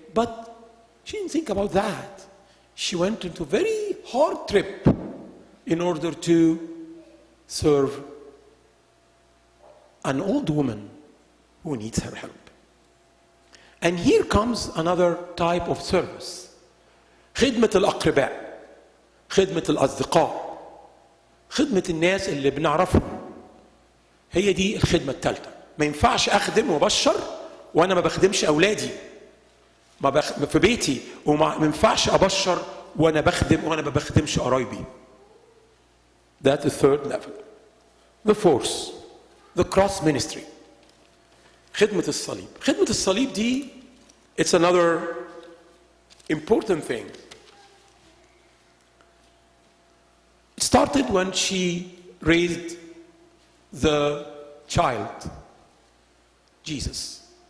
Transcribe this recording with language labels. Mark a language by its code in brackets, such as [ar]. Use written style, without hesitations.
[en] But she didn't think about that. She went into a very hard trip in order to serve an old woman who needs her help. And here comes another type of service. [ar] خدمة الأقرباء، خدمة الأصدقاء، خدمة الناس اللي بنعرفهم. هي دي الخدمة الثالثة. ما ينفعش أخدم وأبشر وأنا ما بخدمش أولادي. في بيتي وما ينفعش أبشر وأنا بخدم وأنا ما بخدمش قرايبي. [en] That's the third level. The fourth, the cross ministry. [ar] خدمة الصليب. خدمة الصليب دي, [en] it's another important thing. It started when she raised the child, Jesus.